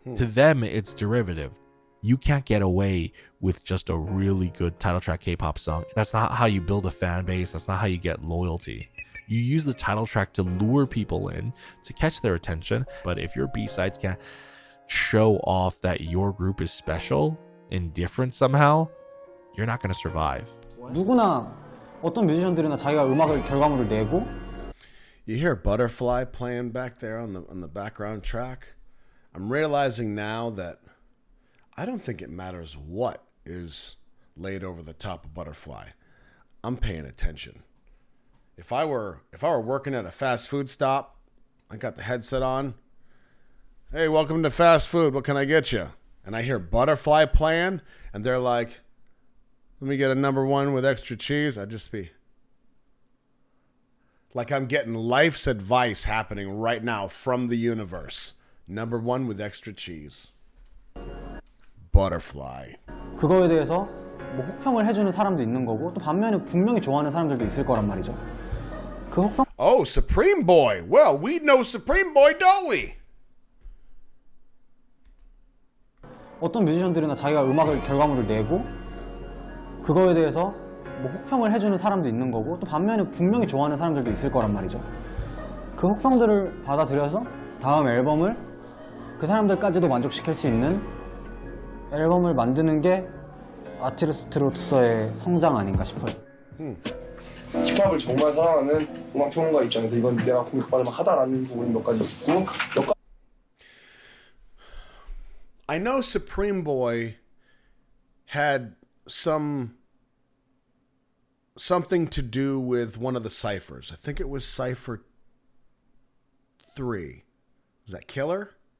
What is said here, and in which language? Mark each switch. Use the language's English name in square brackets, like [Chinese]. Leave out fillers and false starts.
[English] To them, it's derivative. You can't get away with just a really good title track K-pop song. That's not how you build a fan base. That's not how you get loyalty. You use the title track to lure people in, to catch their attention. But if your B-sides can't show off that your group is special and different somehow, you're not going to survive. [Korean] 누구나 어떤 뮤지션들이나 자기가 음악을 결과물을 내고 [English] You hear Butterfly playing back there on the background track. I'm realizing now that I don't think it matters what is laid over the top of Butterfly. I'm paying attention. If I were working at a fast food stop, I got the headset on. Hey, welcome to fast food. What can I get you? And I hear Butterfly playing, and they're like, let me get a number 1 with extra cheese. I'd just be like, I'm getting life's advice happening right now from the universe. Number 1 with extra cheese. Butterfly. [Korean] 그거에 대해서 뭐 혹평을 해주는 사람도 있는 거고 또 반면에 분명히 좋아하는 사람들도 있을 거란 말이죠. 그 혹평. [English] Oh, Supreme Boy. Well, we know Supreme Boy, don't we? [Korean] 어떤 뮤지션들이나 자기가 음악을 결과물을 내고 그거에 대해서 뭐 혹평을 해주는 사람도 있는 거고 또 반면에 분명히 좋아하는 사람들도 있을 거란 말이죠. 그 혹평들을 받아들여서 다음 앨범을 그 사람들까지도 만족시킬 수 있는 앨범을 만드는 게 아티스트로서의 성장 아닌가 싶어요. 힙합을 정말 사랑하는 음악평론가 입장에서 이건 내가 공격받을 만하다라는 부분이 몇 가지 있고 [English] I know Supreme Boy had something to do with one of the ciphers. I think it was Cypher 3. Was that Killer?